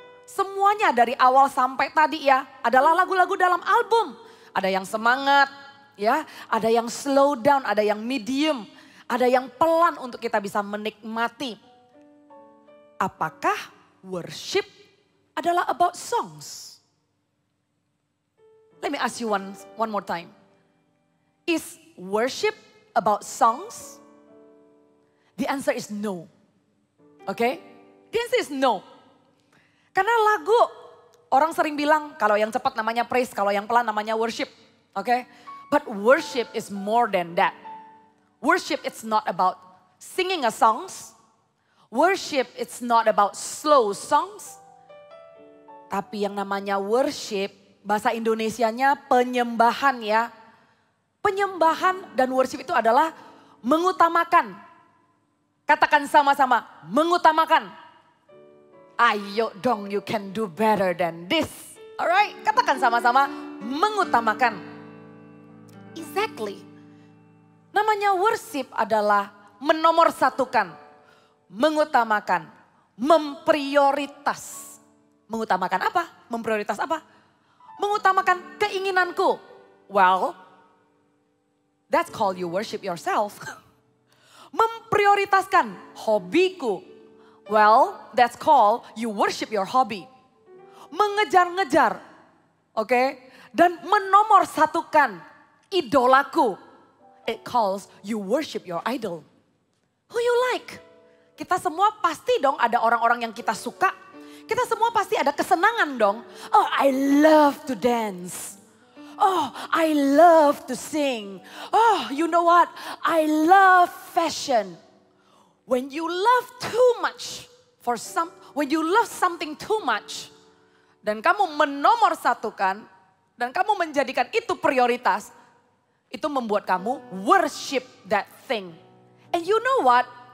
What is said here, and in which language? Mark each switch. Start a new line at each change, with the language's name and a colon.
Indonesian: Semuanya dari awal sampai tadi ya adalah lagu-lagu dalam album. Ada yang semangat, ya, ada yang slow down, ada yang medium, ada yang pelan untuk kita bisa menikmati. Apakah worship adalah
English: about songs? Let me ask you one more time. Is worship about songs? The answer is no. Okay? The answer is no.
Indonesian: Karena lagu, orang sering bilang kalau yang cepat namanya praise, kalau yang pelan namanya worship. Okay?
English: But worship is more than that. Worship it's not about singing a songs. Worship it's not about slow songs.
Indonesian: Tapi yang namanya worship, bahasa Indonesianya penyembahan ya. Penyembahan dan worship itu adalah mengutamakan. Katakan sama-sama, mengutamakan. Ayo dong,
English: you can do better than this. Alright,
Indonesian: katakan sama-sama, mengutamakan.
English: Exactly.
Indonesian: Namanya worship adalah menomorsatukan, mengutamakan, memprioritas. Mengutamakan apa? Memprioritas apa? Mengutamakan keinginanku.
English: Well, that's called you worship yourself.
Indonesian: Memprioritaskan hobiku.
English: Well, that's called you worship your hobby.
Indonesian: Mengejar-ngejar, oke? Dan menomorsatukan idolaku.
English: It calls you worship your idol. Who you like?
Indonesian: Kita semua pasti dong ada orang-orang yang kita suka. Kita semua pasti ada kesenangan dong.
English: Oh, I love to dance. Oh, I love to sing. Oh, you know what? I love fashion. When you love too much when you love something too much,
Indonesian: dan kamu menomorsatukan, dan kamu menjadikan itu prioritas, itu membuat kamu
English: worship that thing. And you know what?